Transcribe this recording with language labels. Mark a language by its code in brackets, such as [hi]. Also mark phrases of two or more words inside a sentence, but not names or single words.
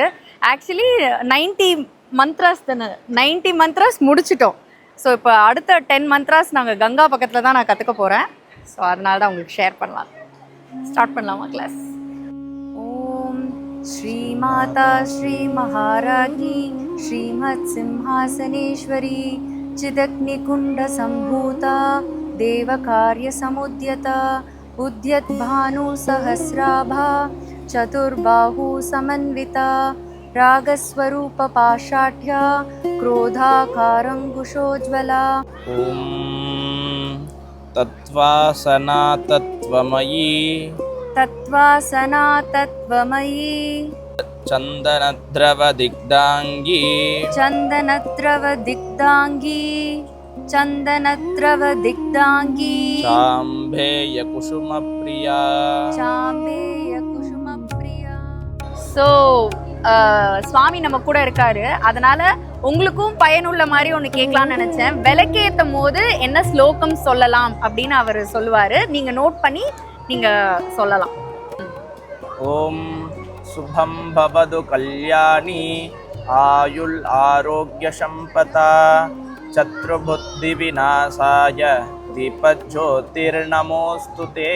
[ta] ஆக்சுவலி 90 மந்த்ராஸ் தானே, 90 மந்த்ராஸ் முடிச்சிட்டோம். ஸோ இப்போ அடுத்த 10 மந்த்ராஸ் நாங்கள் கங்கா பக்கத்தில் தான் நான் கற்றுக்க போகிறேன். ஸோ அதனால தான் உங்களுக்கு ஷேர் பண்ணலாம். ஸ்டார்ட் பண்ணலாமா கிளாஸ்? [sa] ॐ श्री माता श्री महाराज्ञी श्रीमत् सिंहासनेश्वरी चिदग्निकुण्ड सम्भूता देवकार्य समुद्यता उद्यत भानु सहस्राभा चतुर्बाहु समन्विता रागस्वरूप पाषाढ्या क्रोधाकारंकुशोज्ज्वला। ॐ तत्त्वासना तत्त्वमयी तत्त्वासना तत्त्वमयी चन्दनद्रव दिग्दाङ्गी चन्दनद्रव दिग्दाङ्गी चन्दनद्रव दिग्दाङ्गी चाम्भेय कुसुमप्रिया चाम्बेय कुसुमप्रिया। [ta] ஸோ சுவாமி நம்ம கூட இருக்காரு, அதனால உங்களுக்கும் பயனுள்ள மாதிரி ஒன்று கேட்கலான்னு நினச்சேன். விளக்கேற்றும் போது என்ன ஸ்லோகம் சொல்லலாம் அப்படின்னு அவர் சொல்லுவார், நீங்கள் நோட் பண்ணி நீங்கள் சொல்லலாம். [sa] ॐ शुभं भवतु कल्याणि आयुः आरोग्य सम्पदा शत्रुबुद्धि विनाशाय दीपज्योतिर्नमोस्तुते.